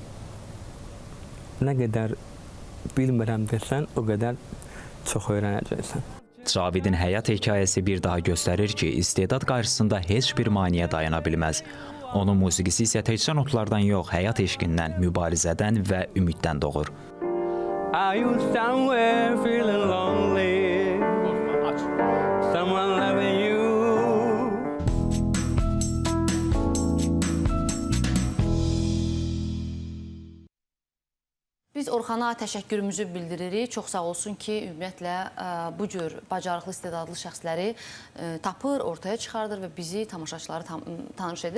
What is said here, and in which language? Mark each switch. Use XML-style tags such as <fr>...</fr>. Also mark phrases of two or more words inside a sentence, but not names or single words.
<az>Nə qədər bilmirəm desən, o qədər çox öyrənəcəksən. Cavidin həyat hekayəsi bir daha göstərir ki, istedad qarşısında heç bir maneə dayana bilməz. Onun musiqisi isə təkcə notlardan yox, həyat eşqindən, mübarizədən və ümiddən doğur.</az> <en>Are you somewhere feeling lonely? Someone loving you?</en> <az>Biz Orxana təşəkkürümüzü bildiririk. Çox sağ olsun ki, ümumiyyətlə bu cür bacarıqlı, istedadlı şəxsləri tapır, ortaya çıxardır və bizi, tamaşaçıları tanış edir.</az>